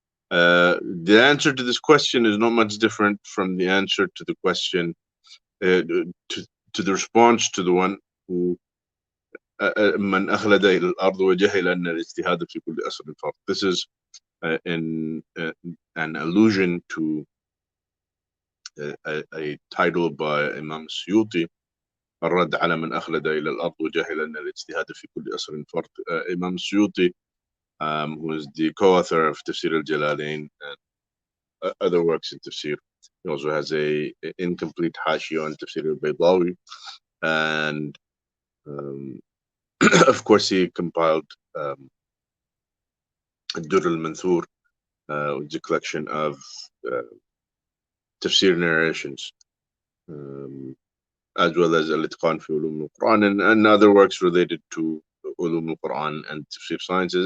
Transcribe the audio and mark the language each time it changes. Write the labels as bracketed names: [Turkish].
[English] The answer to this question is not much different from the answer to the question to the response to the one who [Arabic] من أخلد إلى الأرض وجهل أن الاجتهاد في كل أصر فرض. [English] This is an allusion to a title by Imam Suyuti, [Arabic] الرد على من أخلد إلى الأرض وجهل أن الاجتهاد في كل أصر فرض. [English] Imam Suyuti, who is the co-author of Tafsir al-Jalalain and other works in Tafsir. He also has a incomplete Hashiyah on Tafsir al-Baydawi, and of course he compiled Durr al-Manthur, which is a collection of Tafsir narrations, as well as al-Itqan fi ulum al-Qur'an and other works related to ulum al-Qur'an and Tafsir sciences.